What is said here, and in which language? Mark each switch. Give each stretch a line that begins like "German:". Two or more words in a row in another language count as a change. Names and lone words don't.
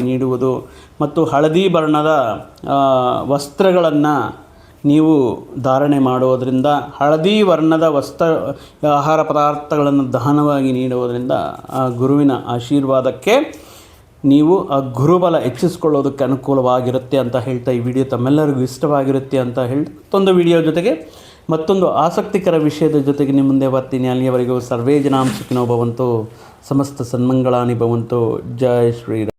Kannada: ನೀಡುವುದು ಮತ್ತು ಹಳದಿ ಬಣ್ಣದ ವಸ್ತ್ರಗಳನ್ನು ನೀವು ಧಾರಣೆ ಮಾಡೋದರಿಂದ, ಹಳದಿ ವರ್ಣದ ಆಹಾರ ಪದಾರ್ಥಗಳನ್ನು ದಾನವಾಗಿ ನೀಡುವುದರಿಂದ ಆ ಗುರುವಿನ ಆಶೀರ್ವಾದಕ್ಕೆ ನೀವು ಆ ಗುರುಬಲ ಹೆಚ್ಚಿಸ್ಕೊಳ್ಳೋದಕ್ಕೆ ಅನುಕೂಲವಾಗಿರುತ್ತೆ ಅಂತ ಹೇಳ್ತಾ, ಈ ವಿಡಿಯೋ ತಮ್ಮೆಲ್ಲರಿಗೂ ಇಷ್ಟವಾಗಿರುತ್ತೆ ಅಂತ ಹೇಳಿ ಮತ್ತೊಂದು ವಿಡಿಯೋ ಜೊತೆಗೆ ಮತ್ತೊಂದು ಆಸಕ್ತಿಕರ ವಿಷಯದ ಜೊತೆಗೆ ನಿಮ್ಮ ಮುಂದೆ ಬರ್ತೀನಿ.
Sanskrit: ಅಲ್ಲಿಯವರೆಗೂ ಸರ್ವೇ ಜನಾಂ ಸುಖಿನೋ ಭವಂತು, ಸಮಸ್ತ ಸನ್ಮಂಗಳಾನಿ ಭವಂತು.
Hindi: जय श्रीराम.